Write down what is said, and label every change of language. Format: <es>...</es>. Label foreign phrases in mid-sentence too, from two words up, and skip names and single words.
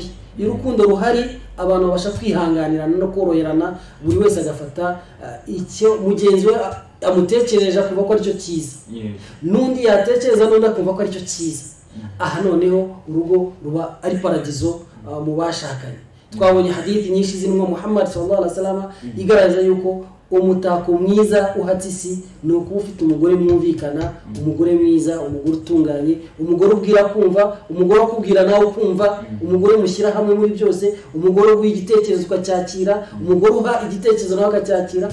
<rw>iyo urukundo ruhari abantu babasha kwihanganirana no koroherana, buri wese agafata icyo mugenzi we amutekereje akumva ko aricyo cyiza, n'undi yatekereza n'undi akumva ko aricyo cyiza. aha noneho urugo ruba ari paradizo mu bashakanye. twabonye hadithi nyinshi zirimo Muhammad</rw> <ar>صلى الله عليه وسلم</ar> <rw>igaragaza yuko umutako mwiza uhatse isi ni ukuba ufite umugore mwumvikana, umugore mwiza, umugore utunganye, umugore ubwira kumva, umugore akubwira nawe ukumva, umugore mushyira hamwe muri byose, umugore uguha igitekerezo ukacyakira, umugore uha igitekerezo nawe akacyakira.</rw>